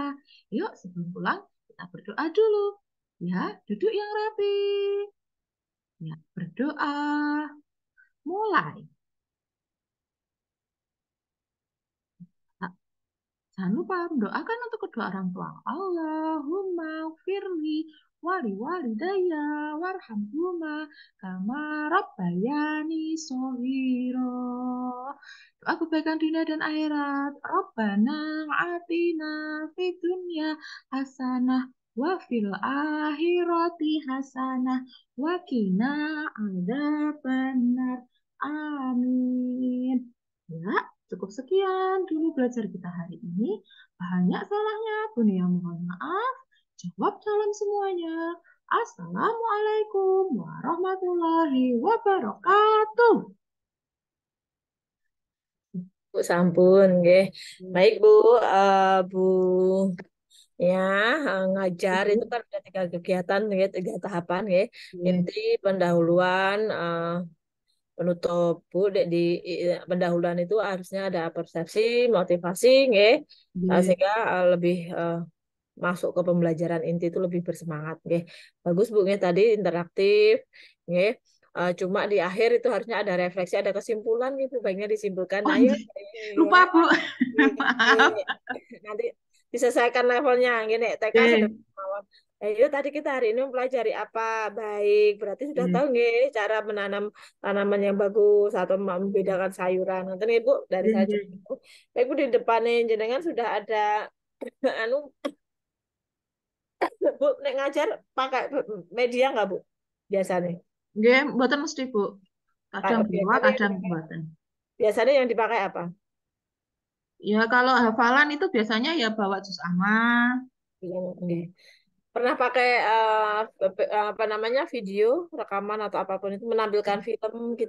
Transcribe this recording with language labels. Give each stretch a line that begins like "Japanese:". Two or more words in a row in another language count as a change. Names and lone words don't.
Indonesian: Yuk, sebelum pulang kita berdoa dulu. Ya, duduk yang rapi. Ya, berdoa. Mulai. Jangan lupa mendoakan untuk kedua orang tua.
Arabic: اللهم اغفرلي ولوالدي وارحمهما كما ربياني صغيرا.
Indonesian: Doa kebaikan dunia dan akhirat.
Arabic: ربنا آتنا في الدنيا حسنة وفي الآخرة حسنة وقنا عذاب النار.
Indonesian: Amin. Ya, cukup sekian dulu belajar kita hari ini. Banyak salahnya, Bunda yang mohon maaf. Jawab salam semuanya.
Arabic: السلام عليكم ورحمة الله وبركاته.
Javanese: Bu sampun, nggih.
Indonesian: Baik Bu, Bu ya ngajar itu Ibu. kan ada tiga kegiatan, nggih, tiga tahapan, nggih. Iya. Inti, pendahuluan, penutup Bu. Di pendahuluan itu harusnya ada persepsi, motivasi, nggih. Iya. Sehingga lebih masuk ke pembelajaran inti itu lebih bersemangat, nggih. Bagus Bu, nggih, tadi interaktif, nggih. Cuma di akhir itu harusnya ada refleksi, ada kesimpulan gitu, baiknya disimpulkan. Oh, Ayo, lupa ya, Bu. nggih. Maaf. Nanti diselesaikan levelnya, gini, TK sudah Iya. kemauan. Ayo, tadi kita hari ini mempelajari apa? Baik, berarti sudah Iya. tahu nggih cara menanam tanaman yang bagus atau membedakan sayuran. Nanti nih Bu, dari Iya. saya Iya. cukup. Baik Bu, di depannya jenengan sudah ada anu Bu,
Javanese: nek ngajar
Indonesian: pakai media nggak Bu? Biasanya. Iya,
Javanese: mboten mesti
Indonesian: Bu. Kadang bawa, Biasanya yang kadang dipakai, mboten. biasanya yang dipakai apa? Ya, kalau hafalan itu biasanya ya bawa juz amal. Oke. Pernah pakai apa namanya video rekaman atau apapun itu menampilkan film gitu?